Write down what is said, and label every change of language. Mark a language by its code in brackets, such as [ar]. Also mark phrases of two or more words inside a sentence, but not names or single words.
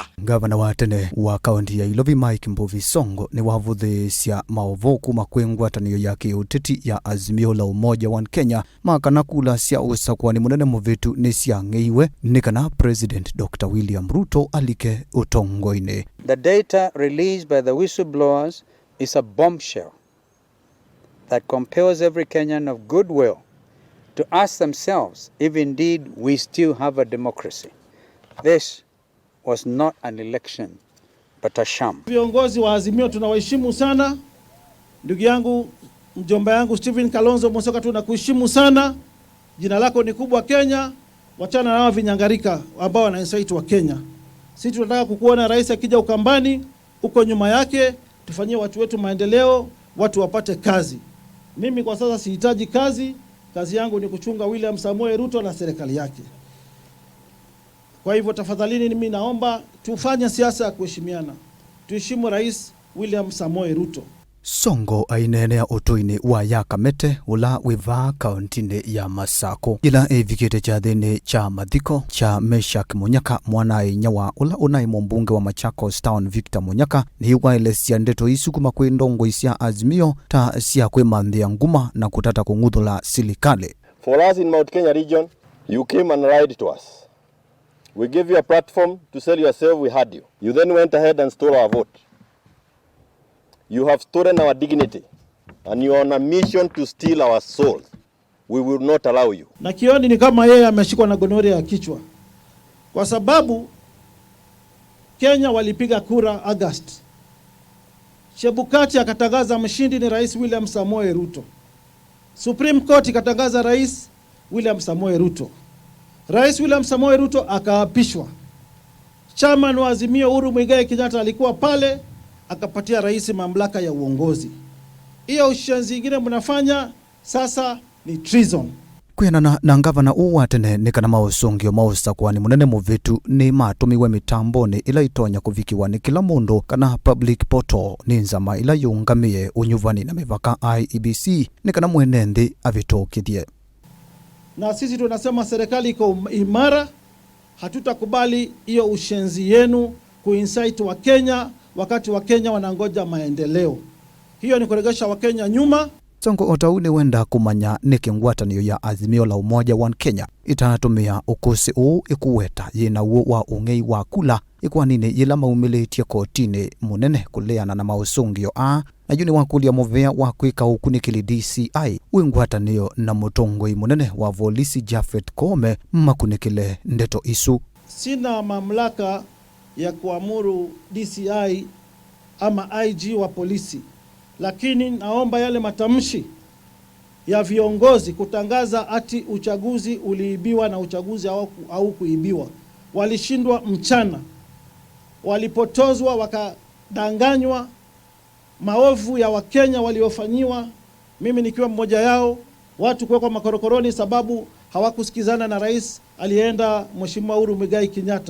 [kam] Ngavana wa tene wa kaunti ya Ilovi Mike Sonko niwavuthiisya maovu kuma kwi ngwatanio ya kiuteti ya Azimio la Umoja One Kenya makana kula sya usakuanini munene muvitu ni syang'eiwe ni kana President Dr. William Ruto alike Mutongoi. [en] The data released by the whistleblowers is a bombshell that compels every Kenyan of goodwill to ask themselves if indeed we still have a democracy. This was not an election, but a sham. [sw] Viongozi wa Azimio tunawaheshimu sana. Ndugu yangu, mjomba yangu Wiper Kalonzo Musyoka tunakuheshimu sana. Jina lako ni kubwa Kenya. Wachana na hao vinyangarika ambao wana insight wa Kenya. Sisi tunataka kukuona rais akija Ukambani, uko nyuma yake, tufanyie watu wetu maendeleo, watu wapate kazi. Mimi kwa sasa sihitaji kazi. Kazi yangu ni kuchunga William Ruto na serikali yake. Kwa hivyo tafadhalini mimi naomba tufanye siasa ya kuheshimiana. Tuheshimu Rais William Ruto. [kam] Sonko ainenea utuini wa yakamete ula wiva kauntini ya Masako ila evikite cha thini cha mathiko cha Meshak Munyaka mwanae nyawa ula unai mbunge wa Machakos Town Victor Munyaka ni waelesya ndeto isu kuma kwi ndongo isya Azimio ta sya kwi manthia nguma na kutata kung'uthula silikali. [en] For us in Mount Kenya region, you came and lied to us. We gave you a platform to sell yourself, we had you. You then went ahead and stole our vote. You have stolen our dignity and you are on a mission to steal our souls. We will not allow you. [sw] Na kioni ni kama yeye ameshikwa na gonori ya kichwa. Kwa sababu Kenya walipiga kura August. Chebukati akatangaza mshindi ni Rais William Ruto. Supreme Court ikatangaza Rais William Ruto. Rais William Ruto akaapishwa. Chairman wa Azimio Uhuru Muigai Kenyatta alikuwa pale, akapatia rais mamlaka ya uongozi. Hiyo ushenzi ingine mnafanya sasa ni treason. [kam] Kwianana na ngavana wa tene ni kana mausungio mausakuanini munene muvitu ni matumiwe mitamboni ila itonya kuvikiwa ni kila mundu kana [en] public portal [kam] ni nzama ila yungamie unyuvani na mivaka IEBC ni kana mwenenthi avitokithie. [sw] Na sisi tunasema serikali iko imara, hatutakubali hiyo ushenzi yenu kuinsight wa Kenya wakati wa Kenya wanangoja maendeleo. Hiyo ni kuregesha wa Kenya nyuma. [kam] Sonko otauni wenda kumanya niki ngwatanio ya Azimio la Umoja One Kenya itatumia ukusi uu ikuweta yina uo wa ung'ei wa kula ikwanini yila maumilitie kotini munene kuleana na mausungio na yuni wakulya muvea wa kwika ukunikili DCI wingwatanio na Mutongoi munene wa volisi Jafet Kome makunikile ndeto isu. [sw] Sina mamlaka ya kuamuru DCI ama IG wa polisi, lakini naomba yale matamshi ya viongozi kutangaza ati uchaguzi uliibiwa na uchaguzi au kuibiwa. Walishindwa mchana, walipotozwa, wakadanganywa, maovu ya Wakenya waliofanyiwa, mimi nikiwa mmoja yao, watu kuwekwa makorokoroni sababu hawakusikizana na rais alienda Mheshimiwa Uhuru Muigai Kenyatta.